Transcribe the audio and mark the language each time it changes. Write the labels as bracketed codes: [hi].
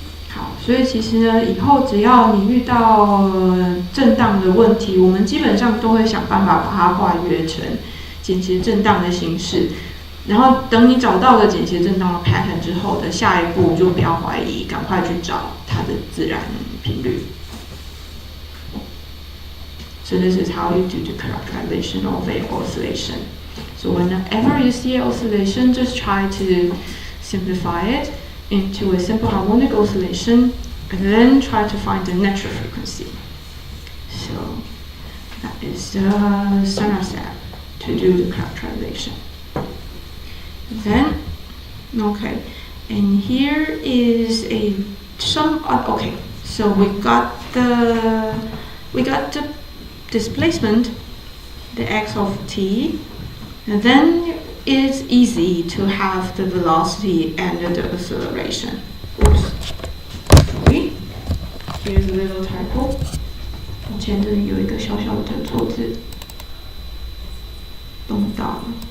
[zh] 好，所以其实呢，以后只要你遇到震荡的问题，我们基本上都会想办法把它化约成简谐震荡的形式。然后等你找到了简谐震荡的 pattern 之后的下一步，就不要怀疑，赶快去找它的自然频率。 [en] So this is how you do the characterization of a oscillation. So whenever you see an oscillation, just try to simplify it into a simple harmonic oscillation, and then try to find the natural frequency. So that is the standard step to do the characterization. Then, okay, and here is okay. So we got the displacement, the x of t, and then it's easy to have the velocity and the acceleration. Oops, sorry. Here's a little typo. [zh] 我前这里有一个小小的错字，动到了。